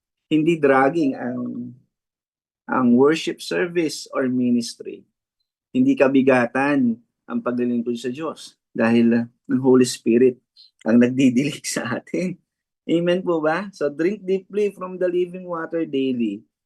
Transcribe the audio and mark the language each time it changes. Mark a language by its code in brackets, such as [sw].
[tl] Hindi dragging ang worship service or ministry. Hindi kabigatan ang paglilingkod sa Diyos dahil ang Holy Spirit ang nagdidilig sa atin. Amen po ba? [en] So drink deeply from the living water daily.